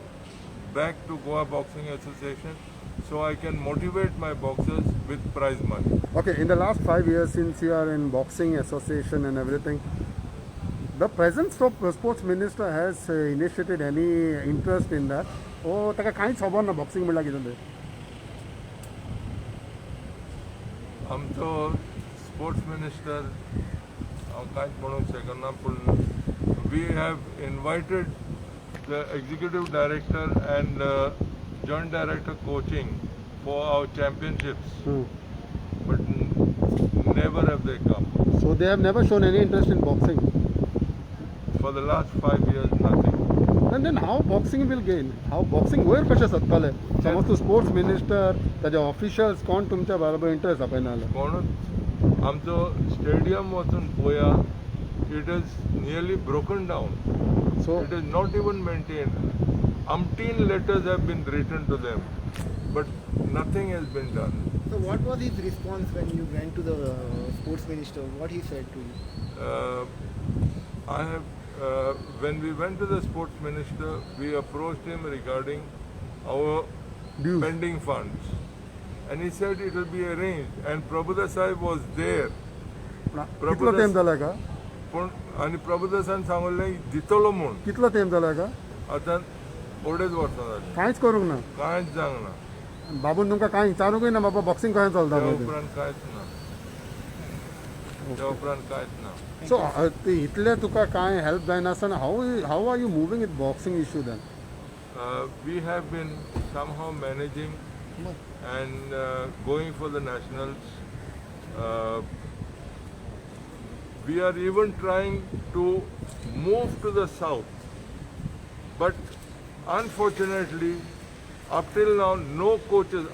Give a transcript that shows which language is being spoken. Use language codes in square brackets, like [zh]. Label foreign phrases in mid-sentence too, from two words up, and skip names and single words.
[en] back to Goa Boxing Association, so I can motivate my boxers with prize money. Okay, in the last 5 years since you are in boxing association and everything, the present sports minister has initiated any interest in that? [kok] Oh, taka कांयच खबर ना boxing म्हणल्यार कितें तें. आमचो स्पोर्ट्स मिनिस्टर हांव कांयच म्हणूंक शकना, पूण [en] we have invited the executive director and joint director coaching for our championships, but never have they come. So they have never shown any interest in boxing. For the last 5 years, nothing. And then how boxing will gain? How boxing [kok] वयर कशें जातलें? समज तूं [en] sports minister, [kok] ताजे ऑफिशियल्स कोण तुमच्या बरोबर इंटरेस्ट आपयनाले? कोणूच आमचो स्टेडियम वचून पळया, [en] it is nearly broken down. So It is not even maintained. Umpteen letters have been written to them, but nothing has been done. so what was his response when you went to the sports minister? What he said to you? I have, when we went to the sports minister, we approached him regarding our dues. pending funds, and he said it will be arranged. And Prabhudas Sahib was there. [kok] कितलो टाइम जाला का? पण आणि प्रभुदासान सांगले दितलो म्हूण. कितलो टाइम जाला का? आतां अडेच वर्सां जाली, कांयच करूंक ना. कांयच जावंक ना. बाबून तुमकां कांय विचारूंकय ना बाबा बॉक्सिंग कशें चलता त्या पळय तें. उपरांत कांयच ना. त्या उपरांत कांयच ना. [en] सो [kok] इतले तुका कांय हेल्प जायनासतना [en] how are you moving with boxing issue then? We have been somehow managing and going for the nationals. We are even trying to move to the south, but unfortunately, up till now, no coaches.